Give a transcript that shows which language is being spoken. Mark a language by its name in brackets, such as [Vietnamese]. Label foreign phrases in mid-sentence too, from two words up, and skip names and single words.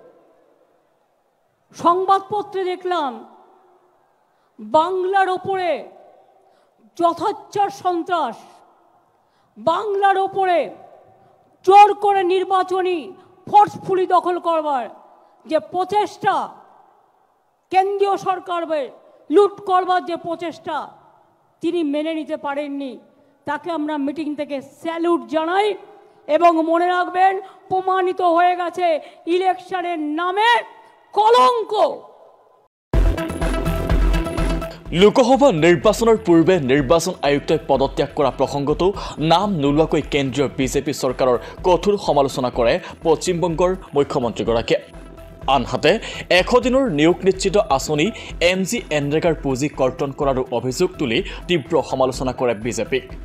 [Bangla] সংবাদপত্রে দেখলাম বাংলার ওপরে যথাচ্ছার সন্ত্রাস, বাংলার ওপরে জোর করে নির্বাচনী ফোর্সফুলি দখল করবার যে প্রচেষ্টা, কেন্দ্রীয় সরকারের লুট করবার যে প্রচেষ্টা তিনি মেনে নিতে পারেননি। তাকে আমরা মিটিং থেকে স্যালুট জানাই এবং মনে রাখবেন, প্রমাণিত হয়ে গেছে ইলেকশনের নামে কলঙ্ক। [Assamese] লোকসভা নিৰ্বাচনৰ পূৰ্বে নিৰ্বাচন আয়ুক্তই পদত্যাগ কৰা প্ৰসংগটো নাম নোলোৱাকৈ কেন্দ্ৰীয় বিজেপি চৰকাৰৰ কঠোৰ সমালোচনা কৰে পশ্চিমবংগৰ মুখ্যমন্ত্ৰীগৰাকীয়ে। আনহাতে 100 দিনৰ নিয়োগ নিশ্চিত আঁচনি MG এনৰেগাৰ পুঁজি কৰ্তন কৰাৰ অভিযোগ তুলি তীব্ৰ সমালোচনা কৰে বিজেপিক।